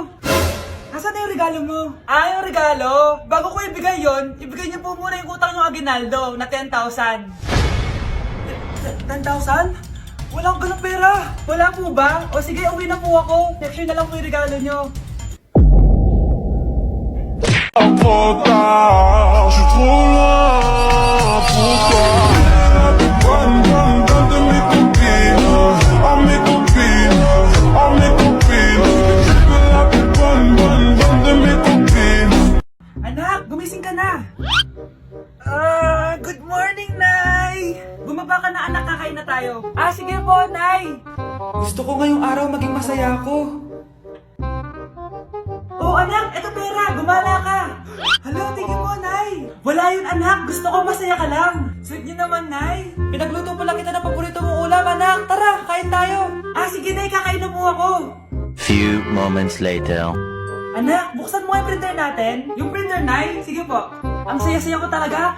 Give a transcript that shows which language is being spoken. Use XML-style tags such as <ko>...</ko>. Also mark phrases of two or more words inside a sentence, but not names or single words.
<tl>Asan na yung regalo mo? Yung regalo? Bago ko ibigay yon, ibigay niyo po muna yung utang ng Aguinaldo na 10,000. 10,000? Wala akong ganong pera. Wala po ba? O sige, uwi na po ako. Next year na lang po yung regalo niyo.</tl> <fr>Trop tard, je suis trop loin pour toi. Bonne de mes copines, mes copines, mes copines. Je veux la plus bonne de mes copines.</fr> <tl>Anak, gumising ka na.</tl> <en>Good morning,</en> <tl>Nay! Bumaba ka na, anak, kakain na tayo. Sige po, Nay! Gusto ko ngayong araw maging masaya ako. Oh, anak, eto pera, gumala ka. Hala, tingin mo, Nay. Wala yun, anak, gusto ko masaya ka lang. Sweet niyo naman, Nay. Pinagluto pala kita ng paborito mong ulam, anak. Tara, kain tayo. Sige, Nay, kakain na po ako.</tl> <en>Few moments later.</en> <tl>Anak, buksan mo yung printer natin. Yung printer, Nay? Sige po. Ang saya-saya ko talaga.</tl>